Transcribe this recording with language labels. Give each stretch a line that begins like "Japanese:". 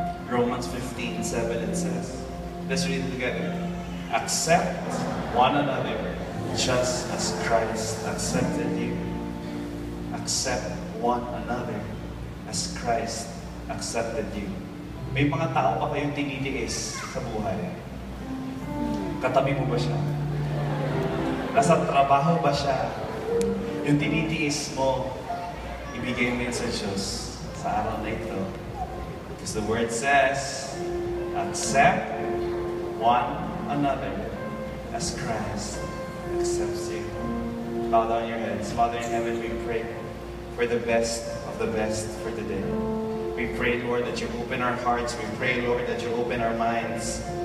English: Romans 15:7 it says, let's read it together. Accept one another just as Christ accepted you. Accept one another as Christ accepted you.
Filipino: May mga tao pa kayong tinitiis sa buhay. Katabi mo ba siya? Nasa trabaho ba siya? Yung tinitiis mo, ibigay mo yun sa Diyos sa araw na ito.
English: Because the Word says, accept one another as Christ accepts you. Bow down your heads. Father in heaven, we pray for the best of the best for today. We pray, Lord, that you open our hearts. We pray, Lord, that you open our minds.